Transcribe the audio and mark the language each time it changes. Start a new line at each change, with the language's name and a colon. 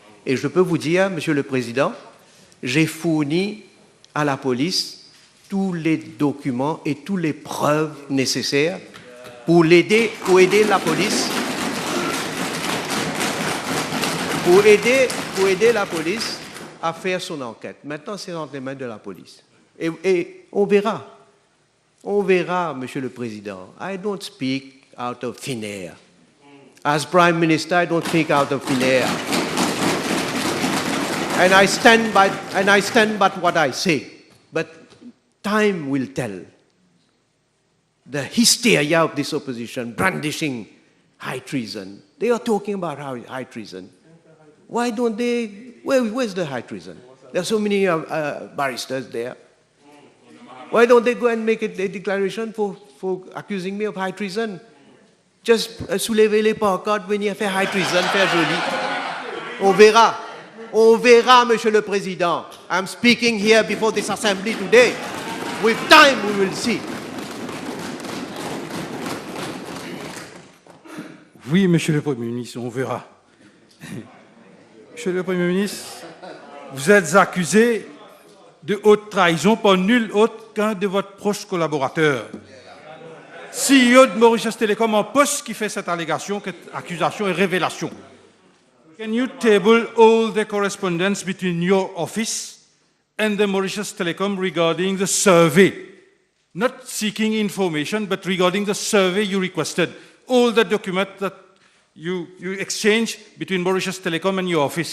French: Et je peux vous dire, Monsieur le Président, j'ai fourni à la police tous les documents et toutes les preuves nécessaires pour aider la police, pour aider la police à faire son enquête. Maintenant, c'est entre les mains de la police. Et on verra. On verra, Monsieur le Président.
English: I don't speak out of thin air. As Prime Minister, I don't speak out of thin air. And I stand by what I say. But time will tell. The hysteria of this opposition, brandishing high treason. They are talking about high treason. Why don't they? Where's the high treason? There are so many barristers there. Why don't they go and make a declaration for accusing me of high treason?
French: Just soulever les pancartes, venir faire
English: high treason,
French: faire joli. On verra. On verra, Monsieur le Président.
English: I'm speaking here before this assembly today. With time, we will see.
French: Oui, Monsieur le Premier ministre, on verra. Monsieur le Premier ministre, vous êtes accusé de haute trahison par nul autre qu'un de vos proches collaborateurs. CEO de Mauritius Telecom en poste qui fait cette allégation, accusation et révélation.
English: Can you table all the correspondence between your office and the Mauritius Telecom regarding the survey? Not seeking information, but regarding the survey you requested. All the documents that you exchanged between Mauritius Telecom and your office.